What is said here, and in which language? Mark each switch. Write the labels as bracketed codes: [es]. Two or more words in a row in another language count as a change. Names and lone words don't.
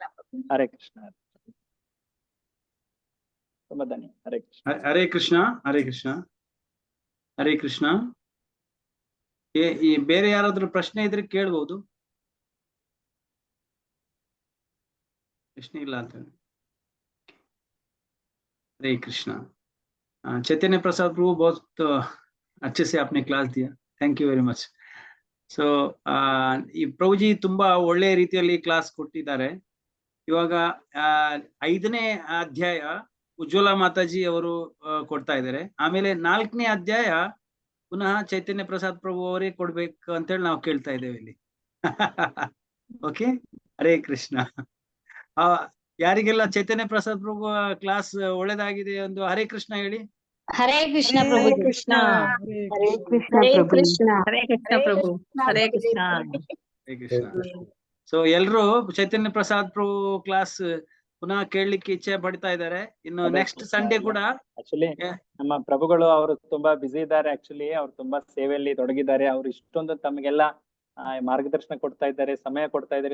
[kn] ಹರೇ ಕೃಷ್ಣ. ತುಂಬಾ ಧನ್ಯ. ಹರೇ ಕೃಷ್ಣ. ಹರೇ ಕೃಷ್ಣ. ಹರೇ ಕೃಷ್ಣ. ಹರೇ ಕೃಷ್ಣ. ಈ ಬೇರೆ ಯಾರಾದ್ರೂ ಪ್ರಶ್ನೆ ಇದ್ರೆ ಕೇಳ್ಬಹುದು. ಪ್ರಶ್ನೆ ಇಲ್ಲ ಅಂತ. [hi] हरे कृष्णा। चैतन्य प्रसाद प्रभु बहुत अच्छे से आपने क्लास दिया, [en] thank you very much. [kn] ಸೊ ಈ ಪ್ರಭುಜಿ ತುಂಬಾ ಒಳ್ಳೆ ರೀತಿಯಲ್ಲಿ ಕ್ಲಾಸ್ ಕೊಟ್ಟಿದ್ದಾರೆ. ಇವಾಗ 5ನೇ ಅಧ್ಯಾಯ ಉಜ್ವಲ ಮಾತಾಜಿ ಅವರು ಕೊಡ್ತಾ ಇದ್ದಾರೆ. ಆಮೇಲೆ 4ನೇ ಅಧ್ಯಾಯ ಪುನಃ ಚೈತನ್ಯ ಪ್ರಸಾದ್ ಪ್ರಭು ಅವರೇ ಕೊಡ್ಬೇಕು ಅಂತೇಳಿ ನಾವು ಕೇಳ್ತಾ ಇದ್ದೇವೆ ಇಲ್ಲಿ. ಓಕೆ, ಹರೇ ಕೃಷ್ಣ. ಯಾರಿಗೆಲ್ಲ ಚೈತನ್ಯ ಪ್ರಸಾದ್ ಪ್ರಭು ಕ್ಲಾಸ್ ಒಳ್ಳೇದಾಗಿದೆ ಒಂದು ಹರೇ ಕೃಷ್ಣ ಹೇಳಿ. ಹರೇ ಕೃಷ್ಣ ಹರೇ ಪ್ರಭು. ಕೃಷ್ಣ. ಹರೇ ಕೃಷ್ಣ ಹರೇ ಪ್ರಭು. ಕೃಷ್ಣ. ಹರೇ ಕೃಷ್ಣ ಪ್ರಭು. ಹರೇ ಕೃಷ್ಣ. ಹರೇ ಕೃಷ್ಣ. ಸೊ ಎಲ್ರು ಚೈತನ್ಯ ಪ್ರಸಾದ್ ಪ್ರಭು ಕ್ಲಾಸ್ ಪುನಃ ಕೇಳಲಿಕ್ಕೆ ಇಚ್ಛೆ ಪಡ್ತಾ ಇದ್ದಾರೆ. ಇನ್ನು [en] next Sunday [kn] ಕೂಡ ಆಕ್ಚುಲಿ ನಮ್ಮ ಪ್ರಭುಗಳು ಅವರು ತುಂಬಾ ಬ್ಯುಸಿ ಇದ್ದಾರೆ. ಆಕ್ಚುಲಿ ಅವ್ರು ತುಂಬಾ ಸೇವೆಯಲ್ಲಿ ತೊಡಗಿದ್ದಾರೆ. ಅವ್ರು ಇಷ್ಟೊಂದು ತಮಗೆಲ್ಲ ಮಾರ್ಗದರ್ಶನ ಕೊಡ್ತಾ ಇದ್ದಾರೆ, ಸಮಯ ಕೊಡ್ತಾ ಇದ್ದಾರೆ.